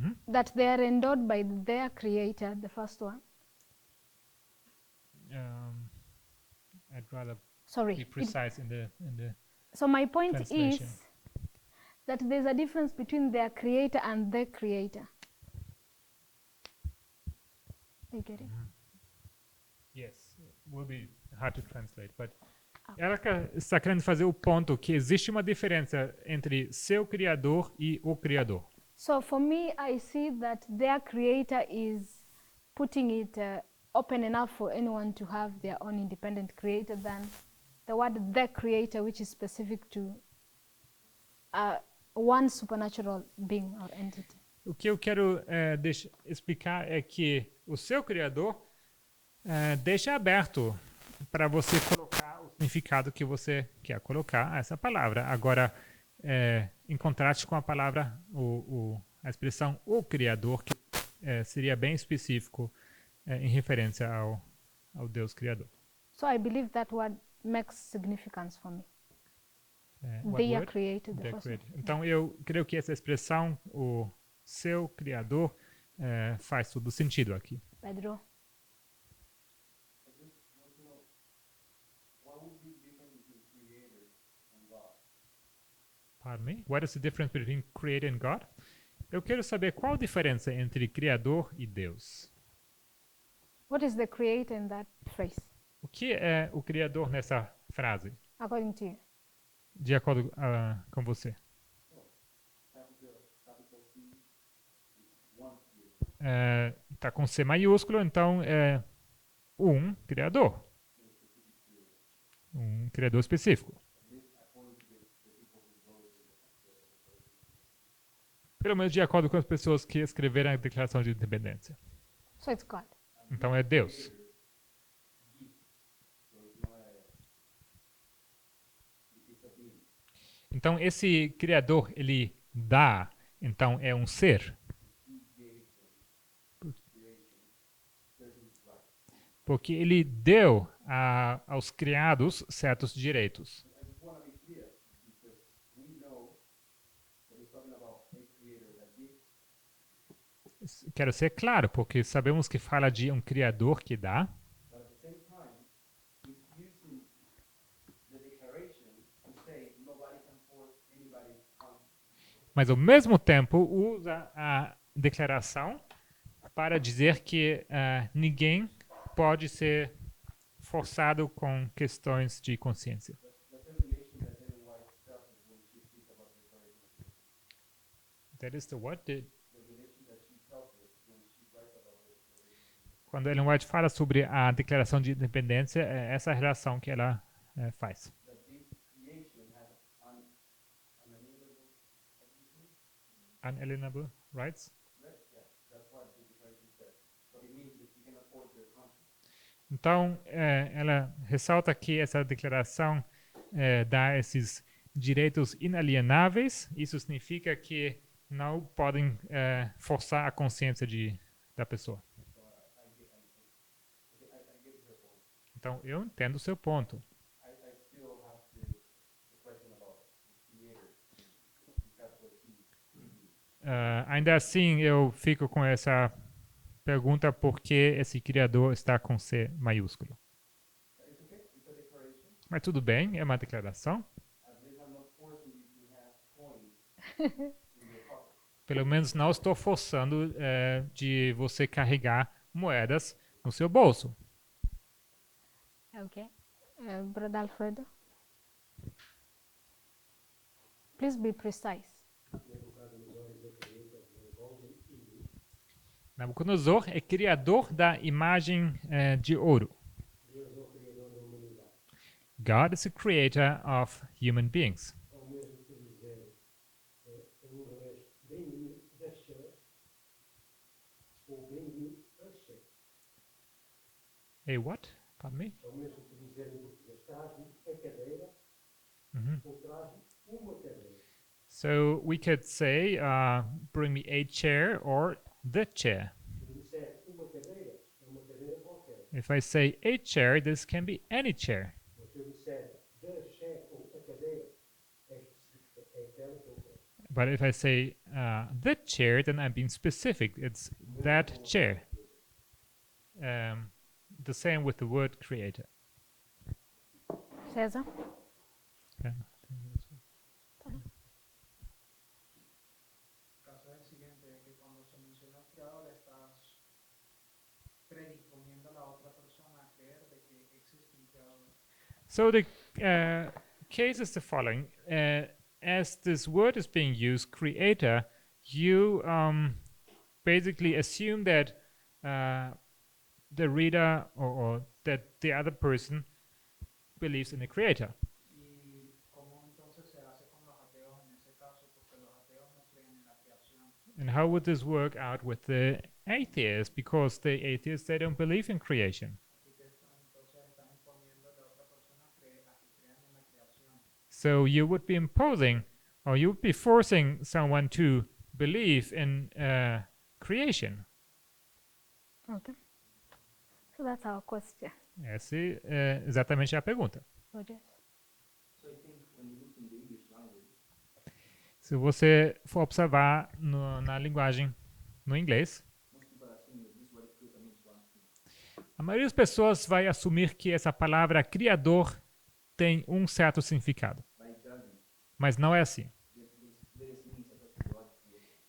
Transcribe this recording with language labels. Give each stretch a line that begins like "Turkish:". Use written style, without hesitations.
English: That they are endowed by their Creator, the first one. I'd rather Sorry. be precise in the So my point translation. is that there's a difference between their Creator and the Creator. You get it? Yes, will be hard to translate, but
Portuguese: ela está querendo fazer o ponto que existe uma diferença entre seu criador e o criador.
English: So for me, I see that their Creator is putting it open enough for anyone to have their own independent creator than the word the Creator, which is specific to one supernatural being or entity.
Portuguese: O que eu quero explicar é que o seu criador deixa aberto para você colocar o significado que você quer colocar a essa palavra. Agora, em contraste com a palavra, a expressão o criador, que seria bem específico em referência ao Deus criador.
English: So I believe that word makes significance for me. What They are word? created, the The first creator.
Portuguese: Então, eu creio que essa expressão, o seu criador, faz todo sentido aqui.
English: one. Pedro. I just want to know, what would be the difference between creator and God? Pardon me? What is the difference between creator and God?
Portuguese: Eu quero saber qual a diferença entre criador e Deus.
English: What is the Creator in that phrase,
Portuguese: O que é o criador nessa frase,
English: according to you?
Portuguese: de acordo com você?
English: Capital C is one creator.
Portuguese: Está com C maiúsculo, então é um criador. Um criador específico. Pelo menos de acordo com as pessoas que escreveram a Declaração de Independência.
English: So it's God.
Portuguese: Então é Deus. Então esse criador, ele dá, então é um ser. Porque ele deu aos criados certos direitos.
English: I just want to be clear because we know that he's talking about a creator that gives,
Portuguese: Quero ser claro, porque sabemos que fala de um criador que dá,
English: but at the same time, he's using the declaration to say nobody can force anybody on.
Portuguese: mas ao mesmo tempo usa a declaração para dizer que ninguém pode ser forçado com questões de consciência.
English: That's the relation that Ellen White tells us when she speaks about the declaration of independence. That is the what? The relation that she tells us when she writes about the declaration.
Portuguese: Quando Ellen White fala sobre a declaração de independência, é essa relação que ela faz.
English: That this creation has unalienable, how do you say? Unalienable rights. Right? Yeah, that's what the declaration says. So it means that you cannot force their conscience.
Portuguese: Então, ela ressalta que essa declaração dá esses direitos inalienáveis. Isso significa que não podem forçar a consciência da pessoa.
English: So I get her point.
Portuguese: Então, eu entendo o seu ponto.
English: I still have the question about the creator, capital C.
Portuguese: Ainda assim, eu fico com essa pergunta por que esse Criador está com C maiúsculo.
English: It's okay. It's a declaration.
Portuguese: Mas tudo bem, é uma declaração.
English: At least I'm not forcing you to have coins in your pocket.
Portuguese: Pelo menos não estou forçando de você carregar moedas no seu bolso.
English: Okay. Brother Alfredo. Please be precise.
Portuguese: Nabucodonosor é criador da imagem de ouro. Deus é o criador da humanidade.
English: God is the creator of human beings.
Portuguese: Ou mesmo que dizer em inglês, bem-vindo a Xé, ou bem-vindo a Xé.
English: A what? Pardon me?
Portuguese: Ou mesmo que dizer em português, traz-me a cadeira, Mhm. ou traz-me uma cadeira.
English: So we could say, bring me a chair or the chair.
Portuguese: Se eu disser uma cadeira, é uma cadeira qualquer.
English: If I say a chair, this can be any chair.
Portuguese: Ou se eu disser da Xé ou a cadeira, é específica, é aquela que eu quero.
English: But if I say the chair, then I'm being specific. It's that chair. The same with the word creator. César. Yeah.
Spanish: El caso es el siguiente, que cuando se menciona el creador estás predisponiendo a la otra persona a creer de que existe un creador.
English: So the case is the following. As this word is being used, creator, you basically assume that the reader or that the other person believes in a creator.
Spanish: ¿Y cómo entonces se hace con los ateos en ese caso? Porque los ateos no creen en la creación.
English: And how would this work out with the atheists? Because the atheists, they don't believe in creation.
Spanish: Así que entonces están imponiéndole a otra persona a que crean en la creación.
English: So you would be imposing, or you would be forcing someone to believe in creation. Okay. So that's our question.
Portuguese: Essa é exatamente a pergunta.
English: Rogers. So I think when you look in the English language,
Portuguese: Se você for observar na linguagem no inglês,
English: most people are assuming that this word creator means one thing.
Portuguese: a maioria das pessoas vai assumir que essa palavra criador tem um certo significado.
English: But it doesn't.
Portuguese: Mas não é assim.
English: There's various meanings attached to the word creator.